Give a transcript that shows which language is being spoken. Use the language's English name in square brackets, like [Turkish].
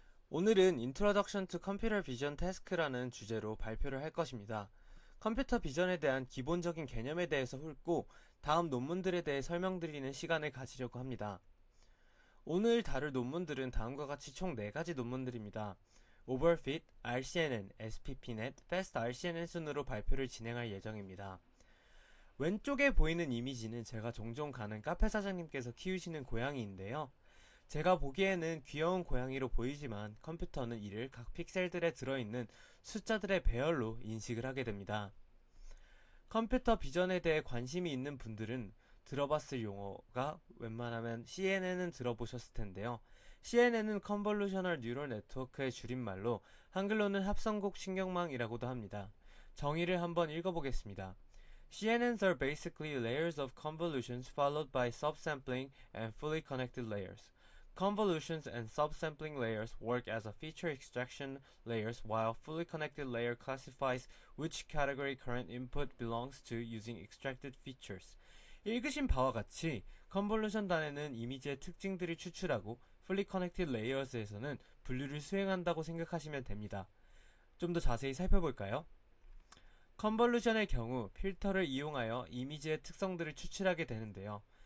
[Korean] 오늘은 Introduction to Computer Vision Task라는 주제로 발표를 할 것입니다. 컴퓨터 비전에 대한 기본적인 개념에 대해서 훑고 다음 논문들에 대해 설명드리는 시간을 가지려고 합니다. 오늘 다룰 논문들은 다음과 같이 총 4가지 논문들입니다. Overfit, RCNN, SPPNet, Fast RCNN 순으로 발표를 진행할 예정입니다. 왼쪽에 보이는 이미지는 제가 종종 가는 카페 사장님께서 키우시는 고양이인데요. 제가 보기에는 귀여운 고양이로 보이지만 컴퓨터는 이를 각 픽셀들에 들어있는 숫자들의 배열로 인식을 하게 됩니다. 컴퓨터 비전에 대해 관심이 있는 분들은 들어봤을 용어가 웬만하면 CNN은 들어보셨을 텐데요. CNN은 Convolutional Neural Network의 줄임말로 한글로는 합성곡 신경망이라고도 합니다. 정의를 한번 읽어보겠습니다. [English] CNNs are basically layers of convolutions followed by subsampling and fully connected layers. Convolutions and subsampling layers work as a feature extraction layers while fully connected layer classifies which category current input belongs to using extracted features. [Korean] 읽으신 바와 같이 컨볼루션 단에는 이미지의 특징들을 추출하고 fully connected layers에서는 분류를 수행한다고 생각하시면 됩니다. 좀 더 자세히 살펴볼까요? 컨볼루션의 경우 필터를 이용하여 이미지의 특성들을 추출하게 되는데요.